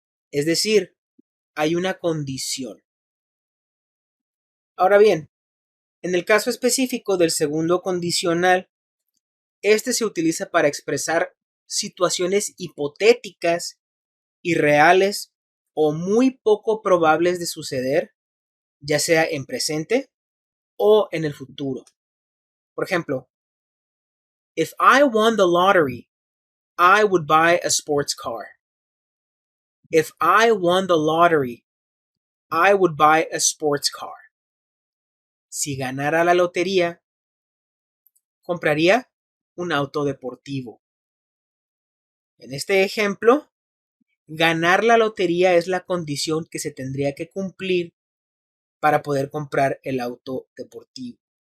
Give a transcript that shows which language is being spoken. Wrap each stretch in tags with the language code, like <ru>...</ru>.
<es>Es decir, hay una condición. Ahora bien, en el caso específico del segundo condicional, este se utiliza para expresar situaciones hipotéticas, irreales o muy poco probables de suceder, ya sea en presente o en el futuro. Por ejemplo,</es> <en>if I won the lottery, I would buy a sports car. If I won the lottery, I would buy a sports car.</en> <es>Si ganara la lotería, compraría un auto deportivo. En este ejemplo, ganar la lotería es la condición que se tendría que cumplir para poder comprar el auto deportivo.</es>